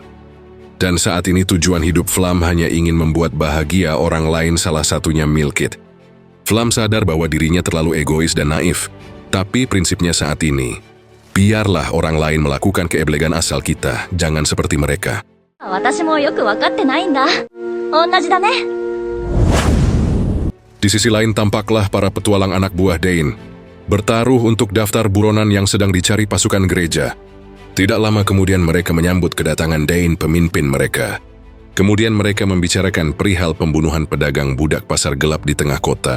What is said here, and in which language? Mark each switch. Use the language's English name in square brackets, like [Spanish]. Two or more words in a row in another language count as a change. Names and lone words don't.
[Indonesian] Dan saat ini tujuan hidup Flam hanya ingin membuat bahagia orang lain, salah satunya Milkit. Flam sadar bahwa dirinya terlalu egois dan naif, tapi prinsipnya saat ini, biarlah orang lain melakukan keeblegan asal kita, jangan seperti mereka. [Japanese] 私もよくわかってないんだ。同じだね。 [Indonesian] Di sisi lain tampaklah para petualang anak buah Dane bertaruh untuk daftar buronan yang sedang dicari pasukan gereja. Tidak lama kemudian mereka menyambut kedatangan Dane, pemimpin mereka. Kemudian mereka membicarakan perihal pembunuhan pedagang budak pasar gelap di tengah kota.